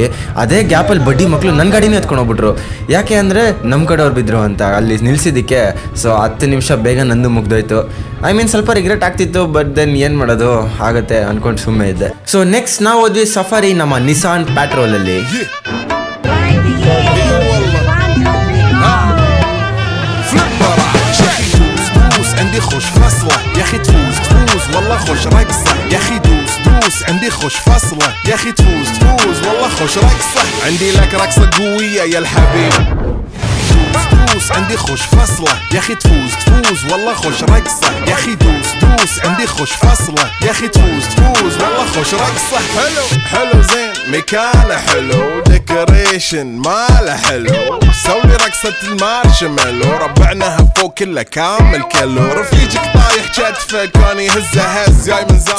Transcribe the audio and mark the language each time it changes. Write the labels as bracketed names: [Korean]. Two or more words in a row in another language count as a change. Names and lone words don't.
[Kannada] ಅದೇ ಗ್ಯಾಪಲ್ಲಿ ಬಡ್ಡಿ ಮಕ್ಕಳು ನನ್ನ ಗಾಡಿನೇ ಎತ್ಕೊಂಡು ಹೋಗ್ಬಿಟ್ರು. ಯಾಕೆ ಅಂದರೆ ನಮ್ಮ ಕಡೆಯವ್ರು ಬಿದ್ದರು ಅಂತ ಅಲ್ಲಿ ನಿಲ್ಲಿಸಿದ್ದಕ್ಕೆ. ಸೊ 10 ನಿಮಿಷ ಬೇಗ ನಂದು ಮುಗ್ದೋಯ್ತು. [English] I mean [Kannada] ಸ್ವಲ್ಪ ರಿಗ್ರೆಟ್ ಆಗ್ತಿತ್ತು, [English] but then [Kannada] ಏನು ಮಾಡೋದು, ಆಗುತ್ತೆ ಅಂದ್ಕೊಂಡು ಸುಮ್ಮನೆ ಇದ್ದೆ. [English] so next [Kannada] ನಾವು ಹೋದ್ವಿ ಸಫಾರಿ ನಮ್ಮ ನಿಸಾನ್ ಪ್ಯಾಟ್ರೋಲಲ್ಲಿ. [Arabic] عندي خوش فصلة يا اخي تفوز والله خوش رقصة يا اخي دوس عندي خوش فصلة يا اخي تفوز والله خوش رقصة عندي لك رقصة قوية يا الحبيب دوس عندي خوش فصلة يا اخي تفوز والله خوش رقصة يا اخي دوس عندي خوش فصلة يا اخي تفوز والله خوش رقصة حلو زين مكانه حلو ديكوريشن ماله حلو سوي رقصة المارشميلو ربعناها فوق كله كامل كيلو رفيجك طايح كتفك وانا هز جاي من زمان.